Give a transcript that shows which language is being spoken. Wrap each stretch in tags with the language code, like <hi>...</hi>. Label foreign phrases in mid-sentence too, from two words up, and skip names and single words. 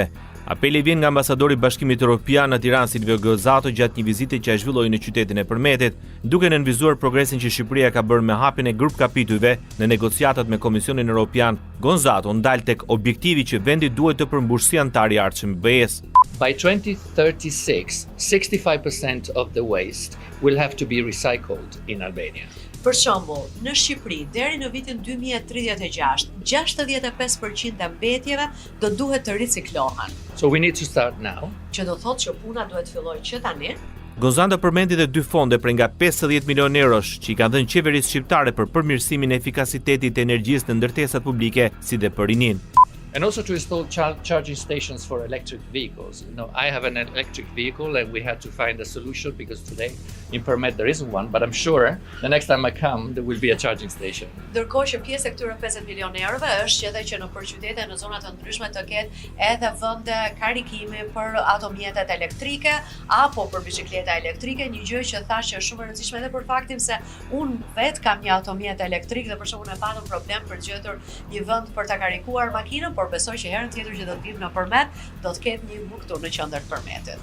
<sq>Apeli vjen nga ambasadori i Bashkimit Evropian në Tiranë, Silvio Gonzato, gjatë një vizite që ai zhvilloi në qytetin e Përmetit, duke nënvizuar progresin që Shqipëria ka bërë me hapjen e grup kapitujve në negociatat me Komisionin Evropian. Gonzato ndal tek objektivi që vendi duhet të përmbushë si antar i ardhshëm i BE-s.</sq> <en>By 2036, 65% of the waste will have to be recycled in Albania.</en> <sq>Për shembull, në Shqipëri deri në vitin 2036, 65% e mbetjeve do duhet të riciklohen.</sq> <en>So we need to start now.</en> <sq>Që do thotë që puna duhet fillojë që tani. Gonzato përmendi edhe 2 fonde për nga 50 milion eurosh që i kanë dhënë qeverisë shqiptare për përmirësimin e efikasitetit të energjisë në ndërtesat publike, si dhe për rinin.</sq> <en>And also to install charging stations for electric vehicles. You know, I have an electric vehicle and we had to find a solution because today in Përmet there isn't one, but I'm sure the next time I come there will be a charging station.</en> <sq>Ndërkohë që pjesë e këtyre 50 milion eurove është edhe që në përqytete në zona të ndryshme të ketë edhe vende karikimi për automjetet elektrike apo për biçikleta elektrike, një gjë që thash që është shumë e rëndësishme edhe për faktin se unë vet kam një automjet elektrik dhe për shkakun e patëm problem për gjetur një vend për ta karikuar makinën, por besoj që herën tjetër që do të vim në Përmet, do të ketë një këtu në qendër të Përmetit.</sq>